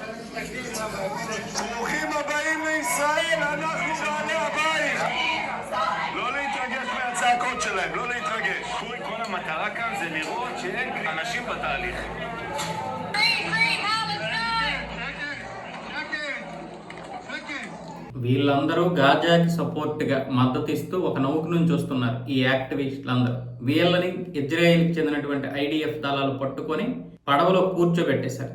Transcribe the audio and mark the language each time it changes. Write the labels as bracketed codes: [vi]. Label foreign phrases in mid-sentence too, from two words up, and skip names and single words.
[he] ברוכים הבאים לישראל, אנחנו בעלי הבית. לא להתרגש מהצעקות שלהם, לא להתרגש. כל המטרה כאן זה לראות שאין אנשים בתהליך. [te] వీళ్ళందరూ గాజాకి సపోర్ట్గా మద్దతు ఇస్తూ ఒక నౌక నుంచి వస్తున్నారు ఈ యాక్టివిస్టులందరూ. వీళ్ళని ఇజ్రాయెల్కి చెందినటువంటి ఐడిఎఫ్ దళాలు పట్టుకొని పడవలో కూర్చోబెట్టేశారు.